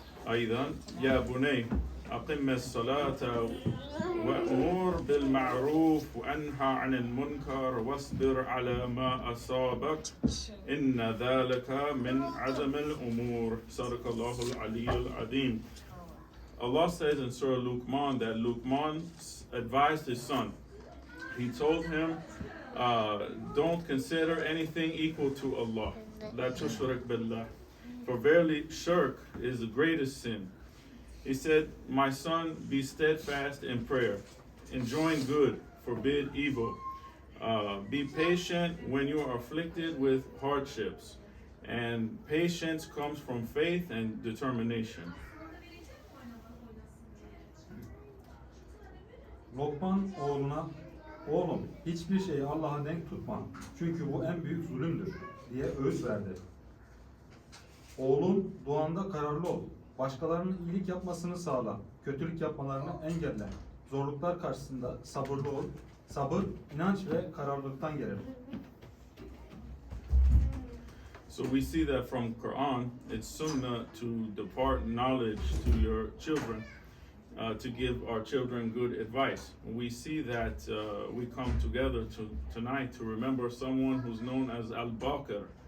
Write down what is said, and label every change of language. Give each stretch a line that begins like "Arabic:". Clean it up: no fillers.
Arabic: أيضا يا بني أقم الصلاة وأمر بالمعروف وأنهى عن المنكر واصبر على ما أصابك إن ذلك من عزم الأمور صدق الله العلي العظيم.
English: Allah says in Surah Luqman that Luqman advised his son. He told him, don't consider anything equal to Allah.
Arabic: La tushrik billah.
English: For verily shirk is the greatest sin. He said, my son, be steadfast in prayer. Enjoin good, forbid evil. Be patient when you are afflicted with hardships. And patience comes from faith and determination.
Turkish: Lokman oğluna, oğlum hiçbir şeyi Allah'a denk tutma. Çünkü bu en büyük zulümdür diye öğüt verdi. Oğlum duanda kararlı ol. Başkalarının iyilik yapmasını sağla. Kötülük yapmalarını engelle. Zorluklar karşısında sabırlı ol. Sabır, inanç ve kararlılıktan gelir.
English: So we see that from Quran, it's sunnah to depart knowledge to your children, to give our children good advice. We see that we come together tonight to remember someone who's known as Al-Baqir.